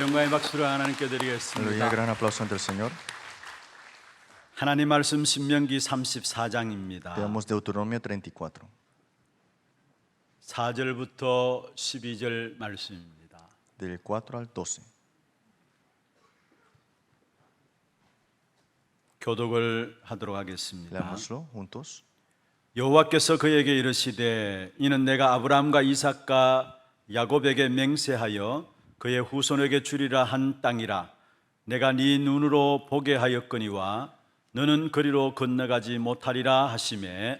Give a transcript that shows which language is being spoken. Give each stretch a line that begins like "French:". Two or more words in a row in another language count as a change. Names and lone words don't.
Korean: 박수를 하나님께
Spanish: Aleluya,
Korean: 드리겠습니다.
Spanish: gran aplauso ante el Señor.
Korean: 하나님 말씀 신명기 34장입니다.
Spanish: Veamos Deuteronomio 34,
Korean: 4절부터 12절 말씀입니다.
Spanish: del 4 al 12.
Korean: 교독을 하도록 하겠습니다.
Spanish: Leámoslo juntos.
Korean: 여호와께서 그에게 이르시되 이는 내가 아브라함과 이삭과 야곱에게 맹세하여 그의 후손에게 주리라 한 땅이라. 내가 네 눈으로 보게 하였거니와 너는 그리로 건너가지 못하리라 하시매